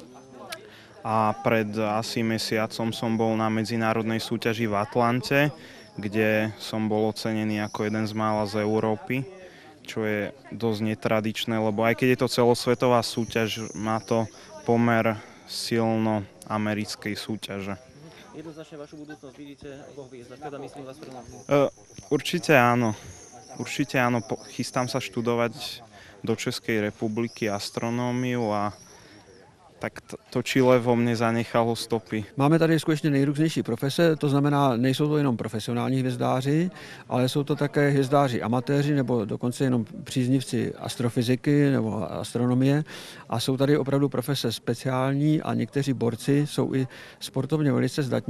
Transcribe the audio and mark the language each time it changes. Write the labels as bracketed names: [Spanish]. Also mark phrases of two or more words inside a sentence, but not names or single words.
[Slovak] A pred asi mesiacom som bol na medzinárodnej súťaži v Atlante, kde som bol ocenený ako jeden z mála z Európy, čo je dosť netradičné, lebo aj keď je to celosvetová súťaž, má to pomer silno americkej súťaže. Jednoznačne vašu budúcnosť vidíte vo hviezdach, teda myslím v astronómii. Určite áno. Určite áno. Chystám sa študovať do Českej republiky astronómiu a tak to Chile vo mne zanechalo stopy. [Czech] Máme tady skutečně nejrůznější profese, to znamená, nejsou to jenom profesionální hvězdáři, ale jsou to také hvězdáři amatéři nebo dokonce jenom příznivci astrofyziky nebo astronomie a jsou tady opravdu profese speciální a někteří borci jsou i sportovně velice zdatní.